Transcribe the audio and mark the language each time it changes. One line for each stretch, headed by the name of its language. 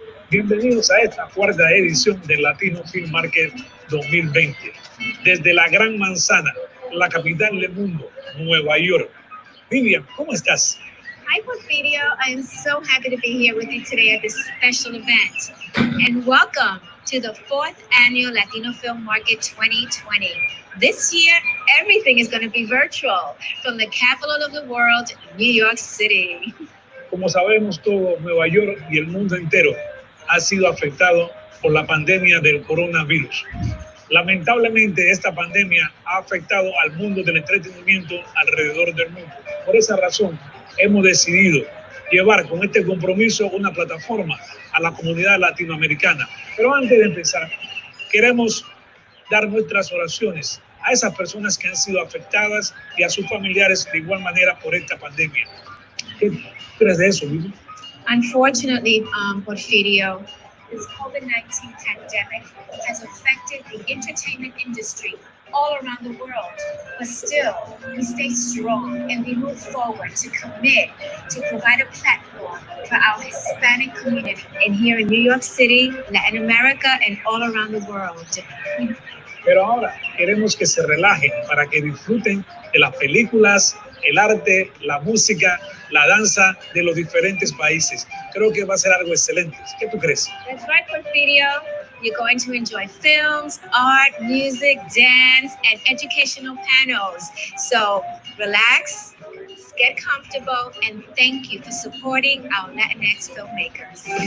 Spanish: Bienvenidos a esta cuarta edición del Latino Film Market 2020. Desde la Gran Manzana, la capital del mundo, Nueva York. Vivian, ¿cómo estás?
English: Hi, Porfirio. I am so happy to be here with you today at this special event. And welcome to the 4th Annual Latino Film Market 2020. This year, everything is going to be virtual, from the capital of the world, New York City.
Spanish: Como sabemos todos, Nueva York y el mundo entero ha sido afectado por la pandemia del coronavirus. Lamentablemente, esta pandemia ha afectado al mundo del entretenimiento alrededor del mundo. Por esa razón, hemos decidido llevar con este compromiso una plataforma a la comunidad latinoamericana. Pero antes de empezar, queremos dar nuestras oraciones a esas personas que han sido afectadas y a sus familiares de igual manera por esta pandemia. ¿Qué crees de eso, Vivi?
English: Unfortunately, Porfirio, this COVID-19 pandemic has affected the entertainment industry all around the world. But still, we stay strong and we move forward to commit to provide a platform for our Hispanic community in here in New York City, Latin America, and all around the world.
Spanish: Pero ahora queremos que se relajen para que disfruten de las películas, el arte, la música, la danza de los diferentes países. Creo que va a ser algo excelente. ¿Qué tú crees?
English: That's right, Porfirio. You're going to enjoy films, art, music, dance, and educational panels. So relax, get comfortable, and thank you for supporting our Latinx filmmakers.